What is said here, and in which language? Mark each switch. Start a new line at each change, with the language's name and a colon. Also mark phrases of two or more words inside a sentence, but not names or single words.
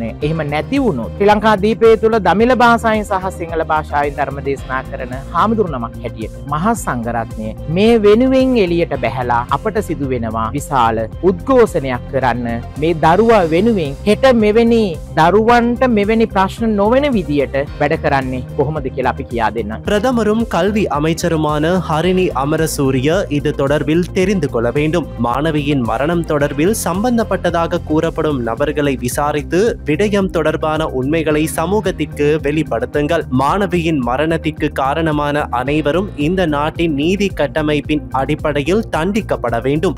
Sinhala: එහෙම නැති වුණොත් ශ්‍රී ලංකා දීපය තුළ දමිළ භාෂාවෙන් සහ සිංහල භාෂාවෙන් ධර්ම දේශනා කරන හාමුදුරු නමක් හැටියට මහා සංඝරත්නය මේ වෙනුවෙන් එළියට බැහැලා අපට සිදු වෙනවා විශාල උද්ඝෝෂණයක් කරන්න. මේ දරුවා වෙනුවෙන් හෙට මෙවැනි දරුවන්ට මෙවැනි ප්‍රශ්න නොවන විදියට වැඩ කරන්නේ කොහොමද කියලා අපි කියා දෙන්න.
Tamil: பிரதமரும் கல்வி அமைச்சருமான ஹரிணி அமரசூரிய இது தொடர்பில் தெரிந்து கொள்ள வேண்டும். மாணவியின் மரணம் தொடர்பில் சம்பந்தப்பட்டதாக கூறப்படும் நபர்களை விசாரித்து விடயம் தொடர்பான உண்மைகளை சமூகத்திற்கு வெளிப்படுத்துங்கள். மாணவியின் மரணத்திற்கு காரணமான அனைவரும் இந்த நாட்டின் நீதி கட்டமைப்பின் அடிப்படையில் தண்டிக்கப்பட வேண்டும்.